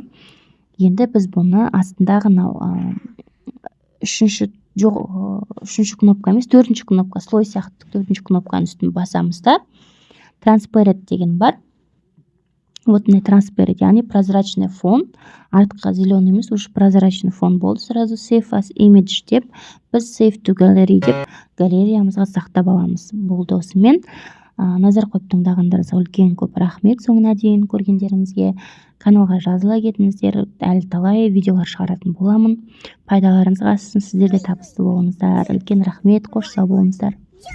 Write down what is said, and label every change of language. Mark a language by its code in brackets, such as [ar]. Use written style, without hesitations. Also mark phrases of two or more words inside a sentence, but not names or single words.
[kk] Енді біз бұны астындағы үшінші кнопка емес, төртінші кнопка, слой сияқты төртінші кнопканың үстін басамыз да, transparent деген бар. Вот мына transparent, яғни [ru] прозрачный фон, [kk] артқа зеленый емес, [ru] уже прозрачный фон [kk] болды. Сразу [en] save as image [kk] деп, біз [en] save to gallery [kk] деп галереямызға сақтап аламыз. Болды осымен. назар қойып тыңдағандарыңызға үлкен көп рахмет. Соңына дейін көргендеріңізге каналға жазыла кетіңіздер. Әлі талай видеолар шығаратын боламын. Пайдаларыңызға ассын. Сіздер де табысты болыңыздар. Үлкен рахмет. Қош сау болыңыздар.